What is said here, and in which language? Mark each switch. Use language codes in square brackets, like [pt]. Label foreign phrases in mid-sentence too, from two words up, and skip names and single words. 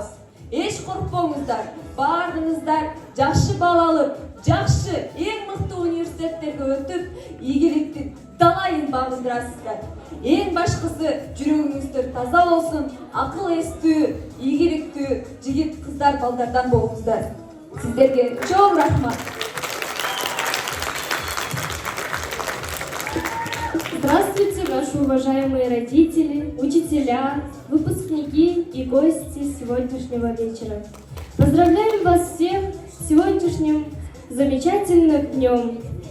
[ky] Эч коркпоңуздар, баарыңыздар жакшы бал алып, жакшы эң мыкты университеттерге өтүп, ийгиликтин далайын багындырасыздар. Эң башкысы жүрөгүңүздөр таза болсун, акыл эстүү, ийгиликтүү жигит кыздар балдардан болуңуздар. Сиздерге чоң рахмат. [ru] Здравствуйте, наши уважаемые родители, учителя, выпускники и гости сегодняшнего вечера. Поздравляем вас всех с сегодняшним замечательным днем.